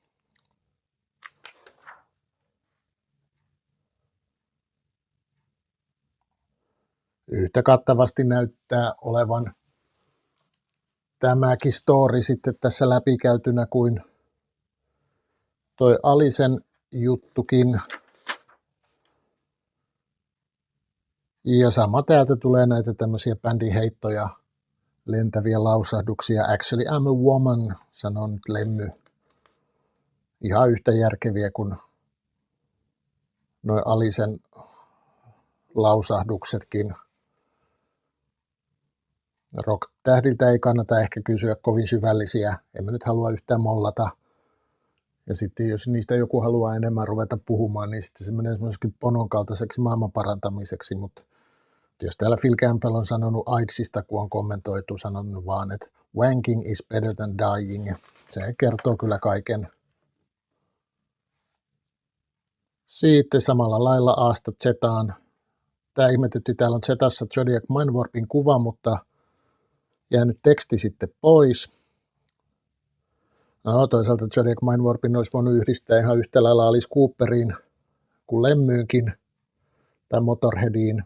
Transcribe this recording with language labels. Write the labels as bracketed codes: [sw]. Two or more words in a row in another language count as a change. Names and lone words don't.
[fi] Yhtä kattavasti näyttää olevan tämäkin story sitten tässä läpikäytynä kuin toi Alicen juttukin. Ja sama täältä tulee näitä tämmöisiä bändin heittoja, lentäviä lausahduksia. [en] Actually I'm a woman, [fi] sanoo nyt Lemmy. Ihan yhtä järkeviä kuin noi Alicen lausahduksetkin. Rock-tähdiltä ei kannata ehkä kysyä kovin syvällisiä, en mä nyt halua yhtään mollata. Ja sitten jos niistä joku haluaa enemmän ruveta puhumaan, niin sitten se menee semmoiseksi ponon kaltaiseksi maailman parantamiseksi, mutta jos täällä Phil Campbell on sanonut AIDSista, kun on kommentoitu, sanonut vaan, että [en] wanking is better than dying. [fi] Se kertoo kyllä kaiken. Sitten samalla lailla Asta Zetaan. Tämä ihmetytti, täällä on Zetassa Zodiac Mindwarpin kuva, mutta jäänyt teksti sitten pois. No toisaalta Zodiac Mindwarpin olisi voinut yhdistää ihan yhtä lailla Alice Cooperiin kuin Lemmyynkin tai Motorheadiin.